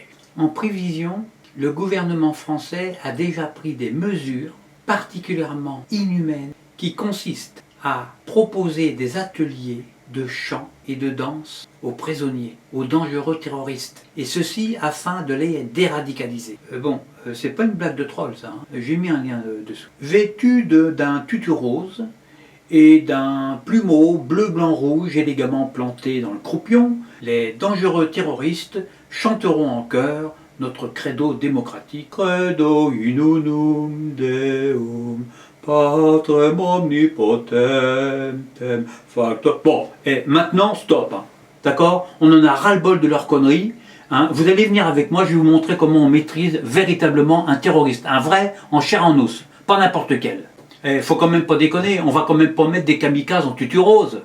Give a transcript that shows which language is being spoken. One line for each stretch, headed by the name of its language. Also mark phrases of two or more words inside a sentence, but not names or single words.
French: En prévision, le gouvernement français a déjà pris des mesures particulièrement inhumaines qui consistent à proposer des ateliers de chant et de danse aux prisonniers, aux dangereux terroristes, et ceci afin de les déradicaliser. C'est pas une blague de troll ça, hein. J'ai mis un lien dessous. Vêtus d'un tutu rose et d'un plumeau bleu, blanc, rouge élégamment planté dans le croupion, les dangereux terroristes chanteront en chœur notre credo démocratique.
Latin: Credo in unum Deum, Patrem omnipotentem, factor.
French: Bon, et maintenant, stop, hein. D'accord? On en a ras-le-bol de leurs conneries. Hein. Vous allez venir avec moi, je vais vous montrer comment on maîtrise véritablement un terroriste. Un vrai, en chair en os, pas n'importe lequel. Il faut quand même pas déconner, on va quand même pas mettre des kamikazes en tutu rose.